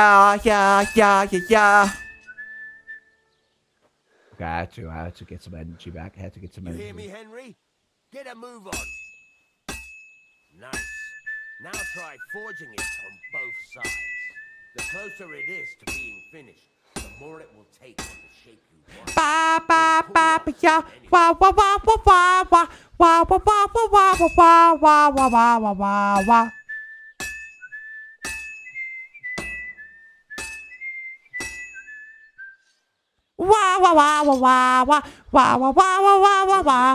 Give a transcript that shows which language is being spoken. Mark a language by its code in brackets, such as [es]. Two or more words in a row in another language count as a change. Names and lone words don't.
[en] Okay, I had to get some energy back. I had to get some You energy. hear me, Henry? Get a move on. Nice. Now try forging it on both sides. The closer it is to being finished, the more it will take on the shape you want. Ba ba ba ba ya. Wah wah wah wah wah wah wah wah wah wah wah wah wah wah wah wah wah. Wah wah wah wah wah wah wah wah wah wah wah wah.